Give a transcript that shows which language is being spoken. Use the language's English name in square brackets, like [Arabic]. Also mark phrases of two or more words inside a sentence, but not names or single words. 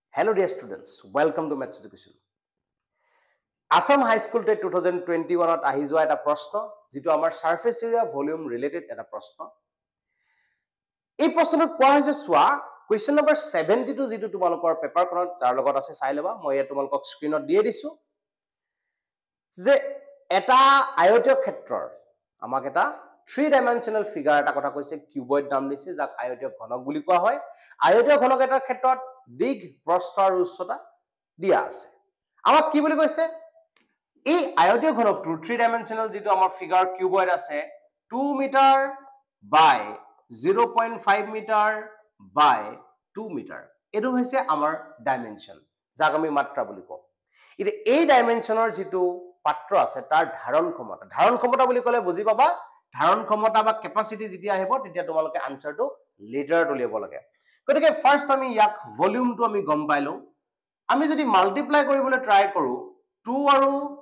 [English] Hello dear students, welcome to Maths Education. [Assamese] Assam High School Test 2021 ত আহি যোৱা এটা প্ৰশ্ন যিটো আমাৰ [English] surface area volume related [Assamese] এটা প্ৰশ্ন. এই প্ৰশ্নটো কোৱা হৈছে চোৱা [English] question number 72 [Assamese] যিটো তোমালোকৰ পেপাৰ কোনোবাত যাৰ লগত আছে চাই ল'বা মই এ তোমালোকক স্ক্ৰীণত দি দিছোঁ যে এটা আয়তীয় ক্ষেত্ৰৰ আমাক এটা [English] 3-dimensional figure [Assamese] এটা কথা কৈছে cuboid নাম দিছে যাক আয়তীয় ঘনক বুলি কোৱা হয় আয়তীয় ঘনক এটাৰ ক্ষেত্ৰত দিগ প্ৰস্থ আৰু উচ্চতা দিয়া আছে আমাক কি বুলি কৈছে এই আয়তীয় ঘনকটো 3-dimensional যেটো আমাৰ [English] figure cuboid [Assamese] আছে 2 [English] meter by 0.5 meter by 2 meter [Assamese] এটো হৈছে আমাৰ ডাইমেনশন যাক আমি মাত্ৰা বুলি কওঁ ইতে এই ডাইমেনশনৰ যেটো পাত্ৰ আছে তাৰ ধাৰণ ক্ষমতা বুলি ক'লে বুজি পাবা ধাৰণ ক্ষমতা বা ক্যাপাসিটি যেতিয়া আহিব তেতিয়া তোমালোকে আনসাৰটো লিটাৰত উলিয়াব লাগে গতিকে ফাৰ্স্ট আমি ইয়াক ভলিউমটো আমি গম পাইলো আমি যদি মাল্টিপ্লাই কৰিবলৈ ট্ৰাই কৰো 2 আৰু